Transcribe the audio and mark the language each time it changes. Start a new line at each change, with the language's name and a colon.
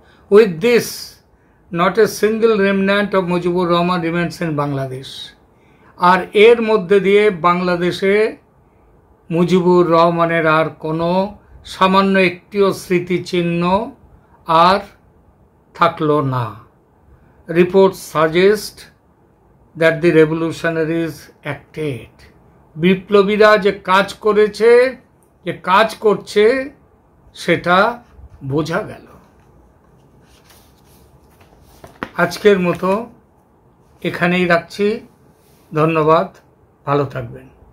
English: With this, not a single remnant of Mujibur Rahman remains in Bangladesh.
Bangla: আর এর মধ্যে দিয়ে বাংলাদেশে মুজিবুর রহমানের আর কোনো সামান্য একটিও স্মৃতিচিহ্ন আর থাকলো না।
English: Reports suggest that the revolutionaries acted.
Bangla: বিপ্লবীরা যে কাজ করেছে, যে কাজ করছে, সেটা বোঝা গেল। আজকের মতো এখানেই রাখছি। ধন্যবাদ, ভালো থাকবেন।